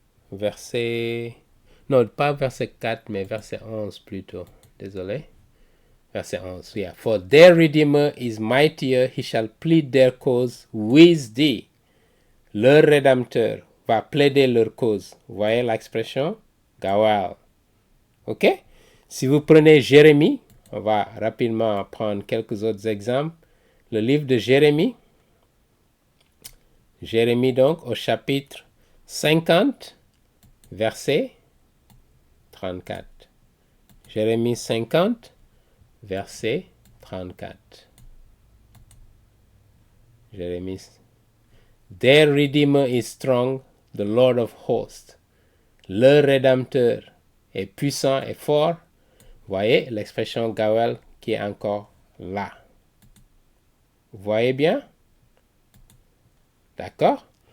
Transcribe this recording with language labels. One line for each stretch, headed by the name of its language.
French: Verset... Non, pas verset 4, mais verset 11 plutôt. Désolé. Verset 11, yeah.
English: For their Redeemer is mightier, he shall plead their cause with thee.
French: Leur Rédempteur va plaider leur cause. Vous voyez l'expression? Gawal. OK? Si vous prenez Jérémie, on va rapidement prendre quelques autres exemples. Le livre de Jérémie. Jérémie donc au chapitre 50, verset 34. Jérémie 50, verset 34. Jérémie.
English: Their Redeemer is strong, the Lord of hosts.
French: Leur Rédempteur est puissant et fort. Voyez l'expression Gawal qui est encore là. Vous voyez bien? D'accord?